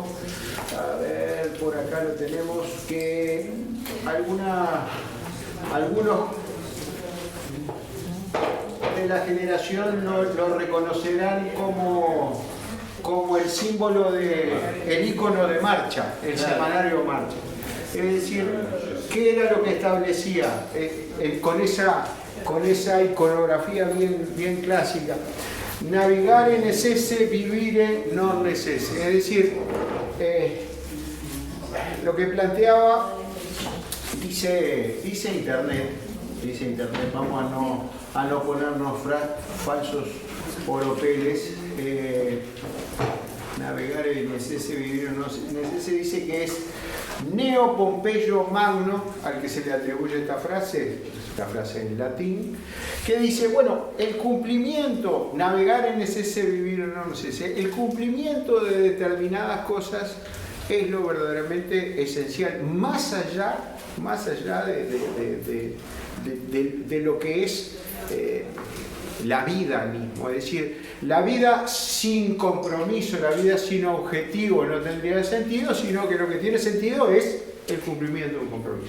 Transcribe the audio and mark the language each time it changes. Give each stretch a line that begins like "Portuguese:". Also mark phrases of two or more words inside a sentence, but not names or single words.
Spanish: A ver, por acá lo tenemos, que algunos de la generación lo reconocerán como el símbolo el ícono de Marcha, el semanario Marcha. Es decir, ¿qué era lo que establecía con esa iconografía bien clásica?
Latin: Navigare necesse, vivire non necesse.
Spanish: Es decir, lo que planteaba, dice Internet, vamos a no ponernos falsos oropeles.
Latin: Navegare necesse, vivire non necesse,
Spanish: dice que es Neo Pompeyo Magno, al que se le atribuye esta frase en latín, que dice, bueno, el cumplimiento,
Latin: navegare necesse, vivire non necesse,
Spanish: el cumplimiento de determinadas cosas es lo verdaderamente esencial, más allá de lo que es la vida mismo. Es decir, la vida sin compromiso, la vida sin objetivo no tendría sentido, sino que lo que tiene sentido es el cumplimiento de un compromiso.